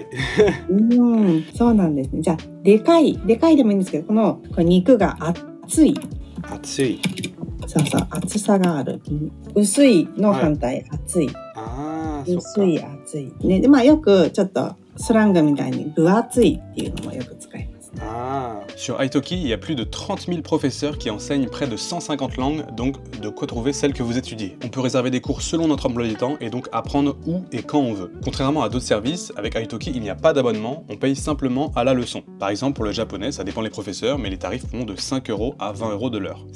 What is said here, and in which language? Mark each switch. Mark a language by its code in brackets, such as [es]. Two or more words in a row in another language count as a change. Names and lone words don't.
[ja] そうなんですね。じゃあでかいでもいいんですけど、この肉が厚い。厚い。そうそう、厚さがある。薄いの反対、厚い。ああ、薄い厚い。ね、でまあよくちょっとスラングみたいに分厚いっていうのもよく使います。 [fr] Sur Italki, il y a plus de 30 000 professeurs qui enseignent près de 150 langues, donc de quoi trouver celle que vous étudiez. On peut réserver des cours selon notre emploi du temps et donc apprendre où et quand on veut. Contrairement à d'autres services, avec Italki, il n'y a pas d'abonnement, on paye simplement à la leçon. Par exemple, pour le japonais, ça dépend des professeurs, mais les tarifs vont de 5 € à 20 € de l'heure.